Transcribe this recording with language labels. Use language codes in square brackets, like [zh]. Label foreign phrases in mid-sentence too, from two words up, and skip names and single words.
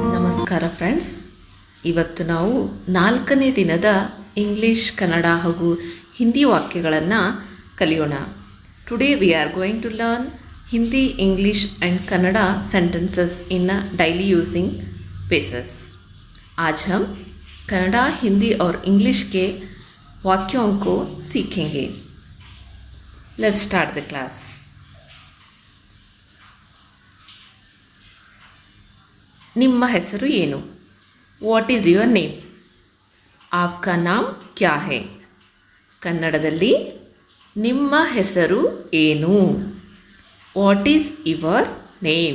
[kn] ನಮಸ್ಕಾರ ಫ್ರೆಂಡ್ಸ್. ಇವತ್ತು ನಾವು 4ನೇ ದಿನದ ಇಂಗ್ಲಿಷ್, ಕನ್ನಡ ಹಾಗೂ ಹಿಂದಿ ವಾಕ್ಯಗಳನ್ನು ಕಲಿಯೋಣ. [en] Today we are going to learn Hindi, English and Kannada sentences in daily using basis. [hi] आज हम कन्नड़ा, हिंदी और इंग्लिश के वाक्यों को सीखेंगे. [en] Let's start the class. [kn] ನಿಮ್ಮ ಹೆಸರು ಏನು? [en] What is your name? [hi] आपका नाम क्या है? [kn] ಕನ್ನಡದಲ್ಲಿ ನಿಮ್ಮ ಹೆಸರು ಏನು? [en] What is your name?